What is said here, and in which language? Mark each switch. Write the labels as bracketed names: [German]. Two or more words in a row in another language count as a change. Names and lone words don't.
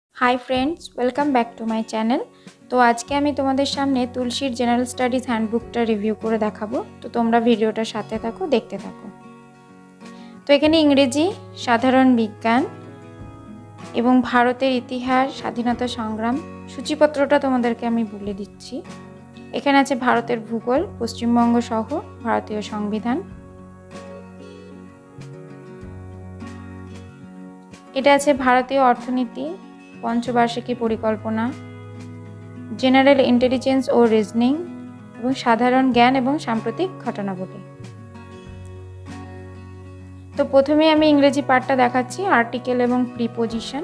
[English] Hi friends welcome back to my channel. [Bangla] তো আজ কে আমি তোমাদের সামনে তুলসীর [English] general studies handbookটা [Bangla] রিভিউ করে দেখাবো। তো তোমরা ভিডিওটার সাথে থাকো, দেখতে থাকো। তো এখানে ইংরেজি, সাধারণ বিজ্ঞান এবং ভারতের ইতিহাস, স্বাধীনতা সংগ্রাম সূচীপত্রটা তোমাদেরকে আমি বলে দিচ্ছি। এখানে আছে ভারতের ভূগোল, পশ্চিমবঙ্গ সহ ভারতীয় সংবিধান, এটা আছে ভারতীয় অর্থনীতি, পঞ্চবার্ষিকী পরিকল্পনা, [English] general intelligence [Bangla] ও রিজনিং এবং সাধারণ জ্ঞান এবং সাম্প্রতিক ঘটনাবলী। তো প্রথমে আমি ইংরেজি পার্টটা দেখাচ্ছি, আর্টিকেল এবং প্রিপোজিশন।